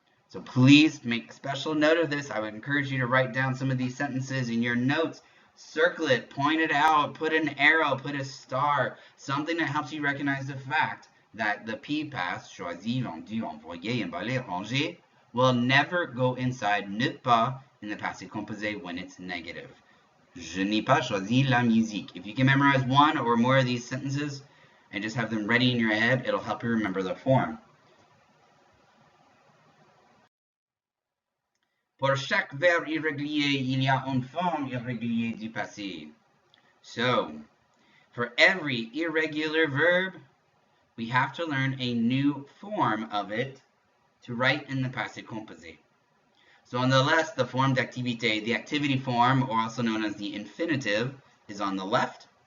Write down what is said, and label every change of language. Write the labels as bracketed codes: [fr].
[en] So please make special note of this. I would encourage you to write down some of these sentences in your notes. Circle it, point it out, put an arrow, put a star, something that helps you recognize the fact that the PPAS, choisi, vendu, envoyé, emballé, rangé, will never go inside ne pas in the passé composé when it's negative. [fr] Je n'ai pas choisi la musique. [en] If you can memorize one or more of these sentences and just have them ready in your head, it'll help you remember the form. [fr] Pour chaque verbe irrégulier, il y a une forme irrégulière du passé. [en] So, for every irregular verb, we have to learn a new form of it to write in the passé composé. So on the left, the form d'activité, the activity form, or also known as the infinitive, is on the left.